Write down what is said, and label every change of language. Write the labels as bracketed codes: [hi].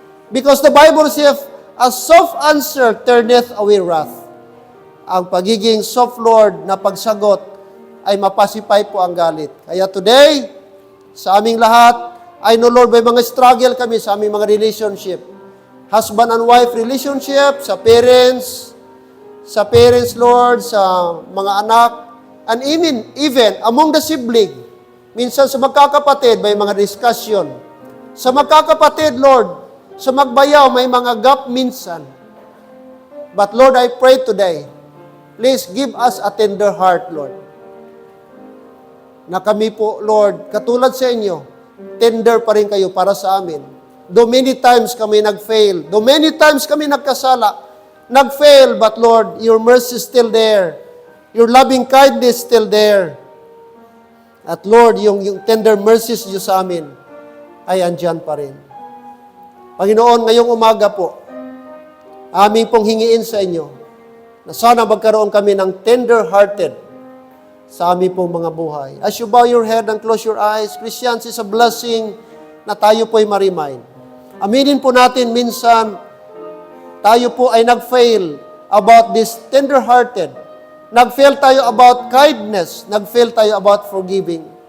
[en] Because the Bible says, a soft answer turneth away wrath. [tl] Ang pagiging soft, Lord, na pagsagot ay mapasipay po ang galit. Kaya today, sa aming lahat, [en] I know, [tl] Lord, may mga struggle kami sa aming mga relationship. [en] Husband and wife relationship, sa parents, Lord, [tl] sa mga anak, [en] and even among the sibling. [tl] Minsan sa magkakapatid, may mga discussion. Sa magkakapatid, Lord, sa magbayaw, may mga gap minsan. [en] But Lord, I pray today, please give us a tender heart, Lord. [tl] Na kami po, Lord, katulad sa inyo, tender pa rin kayo para sa amin. [en] Though many times [tl] kami nag-fail, [en] though many times [tl] kami nagkasala, nag-fail, [en] but Lord, your mercy is still there. Your loving kindness is still there. [tl] At Lord, yung tender mercies niyo sa amin ay andyan pa rin. Panginoon, ngayong umaga po, aming pong hingiin sa inyo na sana magkaroon kami ng tender-hearted sa aming pong mga buhay. [en] As you bow your head and close your eyes, Christians, is a blessing [tl] na tayo po'y ma-remind. Aminin po natin minsan, tayo po ay nag-fail about this tender-hearted. Nag-fail tayo about kindness. Nag-fail tayo about forgiving.